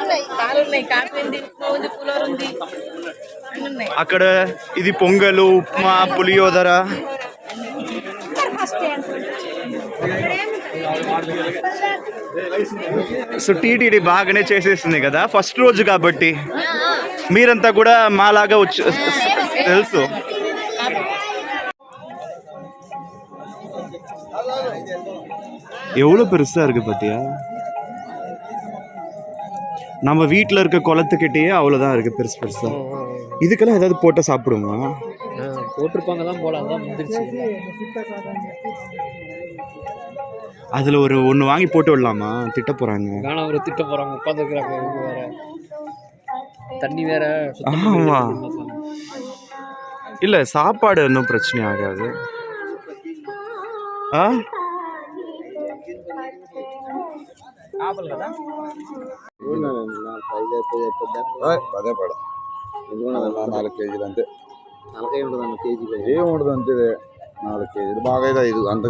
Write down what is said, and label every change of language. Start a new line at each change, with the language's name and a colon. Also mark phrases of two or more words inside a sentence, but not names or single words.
Telugu: అక్కడ ఇది పొంగలు, ఉప్మా, పులియోదర. సో టీటీడీ బాగానే చేసేస్తుంది కదా ఫస్ట్ రోజు కాబట్టి. మీరంతా కూడా మాలాగా వచ్చి తెలుసు.
Tamil: எவ்வளோ பெருசாக இருக்குது பார்த்தியா? நம்ம வீட்டில் இருக்க குளத்துக்கிட்டேயே அவ்வளோதான் இருக்குது, பெருசு பெருசாக. இதுக்கெல்லாம் ஏதாவது போட்டால் சாப்பிடுமா? போட்டிருப்பாங்க தான் போல, அதான் வந்துருச்சு. அதில் ஒன்று வாங்கி போட்டு விடலாமா? திட்ட போகிறாங்க. வேணாம், ஒரு திட்ட போகிறாங்க, உட்காந்துருக்குறாங்க. வேற தண்ணி வேற. ஆமாம் இல்லை, சாப்பாடு ஒன்றும் பிரச்சனை ஆகாது.
Telugu: ఆ అదే పడ 4 కేజీలు అంతే. 40 ఉండదు కేజీ, ఏముండదు అంతే. 4 కేజీలు బాగా ఇది అంతగా.